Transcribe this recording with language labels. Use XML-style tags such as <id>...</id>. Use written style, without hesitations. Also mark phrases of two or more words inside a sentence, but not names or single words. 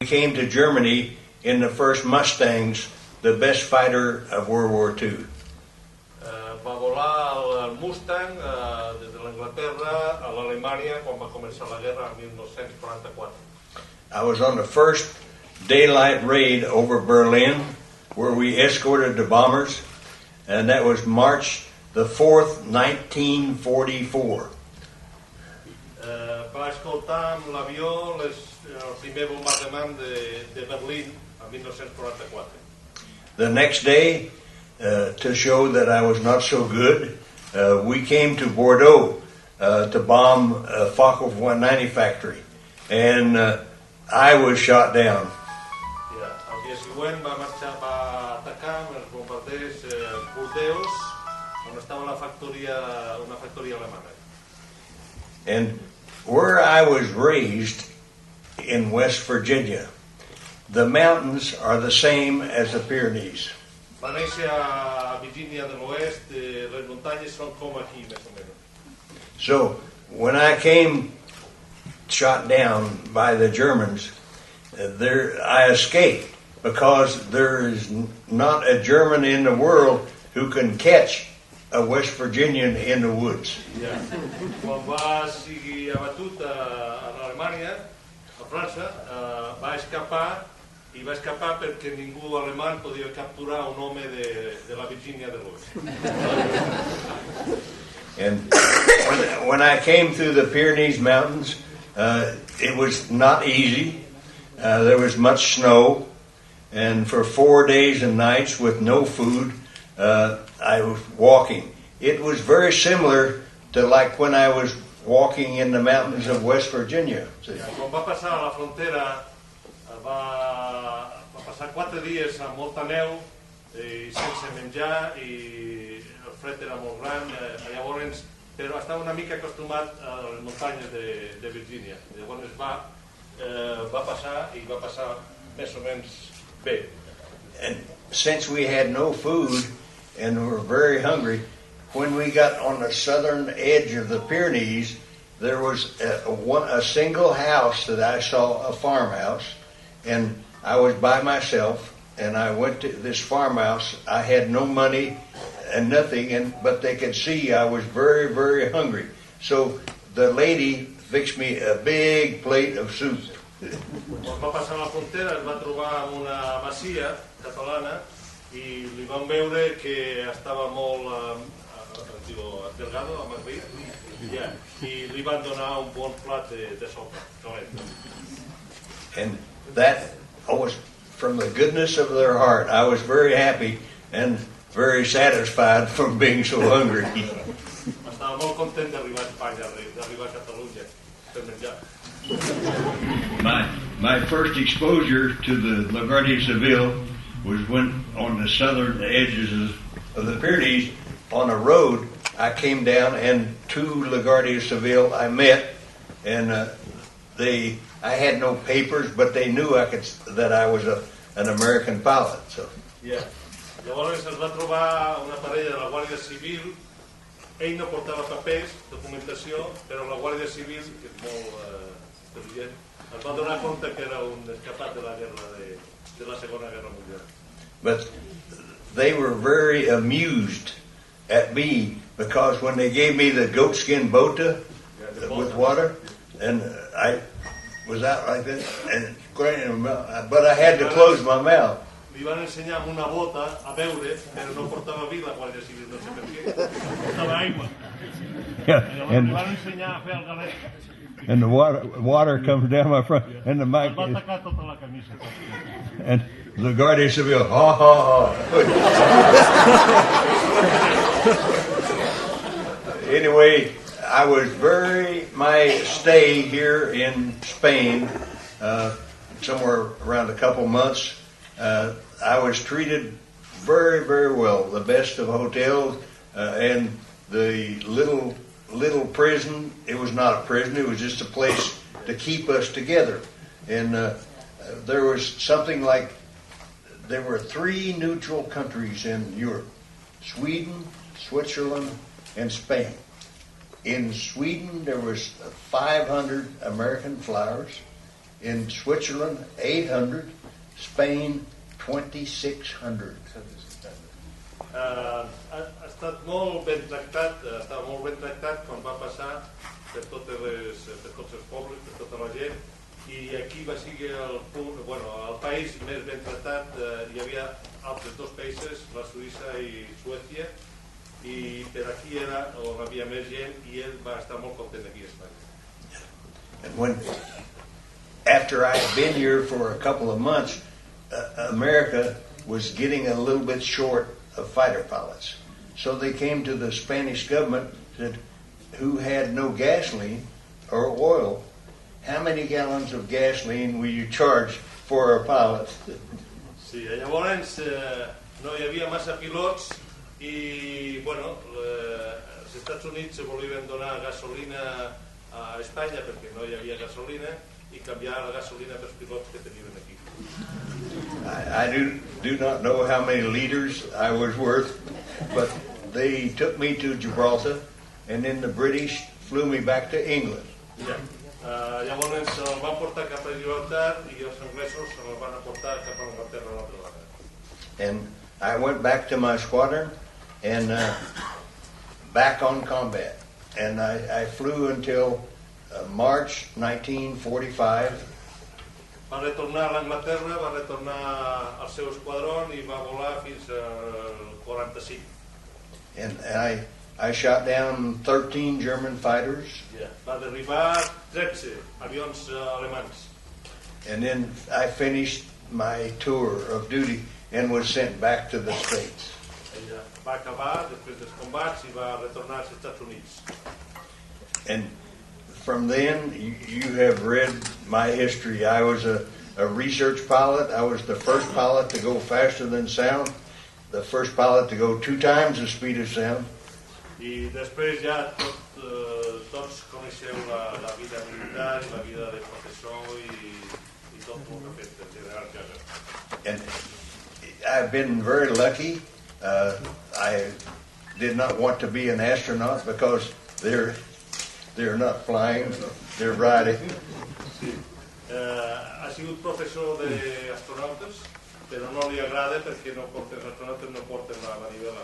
<en>came to Germany in the first Mustangs, the best fighter of World War II.</en> <ca>Va volar el Mustang des de l'Anglaterra a l'Alemanya quan va començar la guerra en 1944.</ca> <en>I was on the first daylight raid over Berlin, where we escorted the bombers, and that was March the 4th, 1944.</en> <ca>Va escoltar amb l'avió el primer bombardement de Berlín en 1944.</ca> <en>The next day, to show that I was not so good, we came to Bordeaux to bomb a Fokker 190 factory, and I was shot down.</en> <ca>El dia següent va atacar amb els bombarders Bordeaux, on estava una factoria alemana.</ca> <en>And where I was raised in West Virginia, the mountains are the same as the Pyrenees.</en> <ca>Va néixer a Virgínia de l'Oest, les muntanyes són com aquí, més o menys.</ca> <en>So when I came shot down by the Germans, I escaped because there is not a German in the world who can catch a West Virginian in the woods. Yeah.</en> <ca>Quan va ser abatut a Alemanya, a França, va escapar perquè ningú alemany podia capturar un home de la Virgínia de l'Oest.</ca> <en>And when I came through the Pyrenees Mountains, it was not easy. There was much snow, and for 4 days and nights with no food, I was walking. It was very similar to like when I was walking in the mountains of West Virginia.</en> <ca>Quan va passar a la frontera, va passar 4 dies amb molta neu i sense menjar, i el fred era molt gran, llavors, però estava una mica acostumat a les muntanyes de Virgínia. Llavors va passar més o menys bé.</ca> <en>And since we had no food and were very hungry, when we got on the southern edge of the Pyrenees, there was a single house that I saw, a farmhouse, and I was by myself, and I went to this farmhouse. I had no money and nothing, but they could see I was very, very hungry. So the lady fixed me a big plate of soup.</en> <ca>Quan va passar la frontera es va trobar amb una masia catalana i li van veure que estava molt delgado, amagrit, i li van donar un bon plat de sopa calenta.</ca> <en>And that was from the goodness of their heart. I was very happy and very satisfied from being so hungry.</en> <ca>Estava molt content d'arribar a Espanya, d'arribar a Catalunya per menjar.</ca> <en>My first exposure to the La Guardia Civile was when on the southern edges of the Pyrenees on a road I came down, and 2 La Guardia Civile I met, and I had no papers, but they knew that I was an American pilot. So. Yeah.</en> <ca>Llavors es va trobar una parella de la Guàrdia Civil. Ell no portava papers, documentació, però la Guàrdia Civil, que és molt intel·ligent, es va donar compte que era un escapat de la guerra de la Segona Guerra Mundial.</ca> <en>But they were very amused at me because when they gave me the goatskin bota with water, and I was out like this, but I had to close my mouth.</en> <ca>Li van ensenyar amb una bota a beure, però no portava vi la Guàrdia Civil, no sé per què. Portava aigua. Li van ensenyar a fer el galet.</ca> <en>And the water comes down my front, and the mic.</en> <ca>Va atacar tota la camisa.</ca> <en>And the Guardia Civil, ha ha ha. Anyway, my stay here in Spain, somewhere around a couple months, I was treated very, very well. The best of hotels, and the little prison. It was not a prison. It was just a place to keep us together. And there was something like, there were 3 neutral countries in Europe: Sweden, Switzerland, and Spain. In Sweden, there was 500 American flyers. In Switzerland, 800. Spain, 2,600.</en> <ca>Ha estat molt ben tractat, estava molt ben tractat quan va passar per tots els pobles, per tota la gent, i aquí va ser el país més ben tractat. Hi havia altres dos països, la Suïssa i Suècia, i per aquí era on havia més gent i ell va estar molt content aquí a Espanya.</ca> <en>And after I had been here for a couple of months, America was getting a little bit short of fighter pilots. So they came to the Spanish government and said, who had no gasoline or oil, how many gallons of gasoline will you charge for a pilot?</en> <ca>Sí, llavors no hi havia massa pilots i, els Estats Units volien donar gasolina a Espanya perquè no hi havia gasolina i canviar la gasolina pels pilots que tenien aquí.</ca> <en>I do not know how many liters I was worth, but they took me to Gibraltar, and then the British flew me back to England. Yeah.</en> <ca>Llavors el van portar cap a Gibraltar i els anglesos el van portar cap a Anglaterra a l'altra banda.</ca> <en>And I went back to my squadron and back on combat. And I flew until March 1945.</en> <ca>Va retornar a l'Anglaterra, va retornar al seu esquadró i va volar fins al 45.</ca> <en>And I shot down 13 German fighters. Yeah.</en> <ca>Va derribar 13 avions alemanys.</ca> <en>And then I finished my tour of duty and was sent back to the States.</en> <ca>Ella va acabar després dels combats i va retornar als Estats Units.</ca> <en>And from then, you have read my history. I was a research pilot. I was the first pilot to go faster than sound, the first pilot to go 2 times the speed of sound.</en> <ca>I després ja tots coneixeu la vida militar i la vida de professor i tot el que ha fet el general Yeager.</ca> <en>And I've been very lucky. I did not want to be an astronaut because they're not flying, they're riding.</en> <ca>Sí. Ha sigut professor d'astronautes, però no li agrada perquè els astronautes no porten la manivela.</ca>